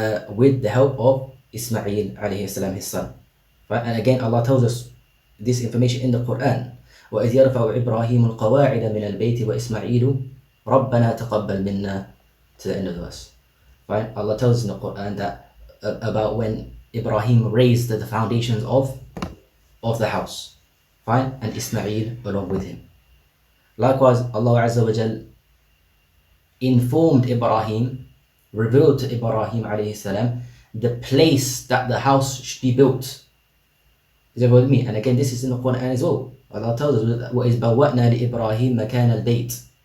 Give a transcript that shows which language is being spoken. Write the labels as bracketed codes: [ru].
[en] With the help of Ismail alayhi salam, his son. And again, Allah tells us this information in the Quran. [ar] وَإِذْ يَرْفَعُ إِبْرَاهِيمُ الْقَوَاعِدَ مِنَ الْبَيْتِ وَإِسْمَعِيلُ رَبَّنَا تَقَبَّلْ مِنَّا, [en] to the end of the verse. Allah tells us in the Quran that about when Ibrahim raised the foundations of the house, and Ismail along with him. Likewise, Allah Azza wa Jal informed Ibrahim, revealed to Ibrahim alayhi salam, the place that the house should be built. Is everyone with me? And again, this is in the Quran as well. Allah tells us, [ar] وَإِذْ بَوَّأْنَا لِإِبْرَاهِيمَ مَكَانَ الْبَيْتِ.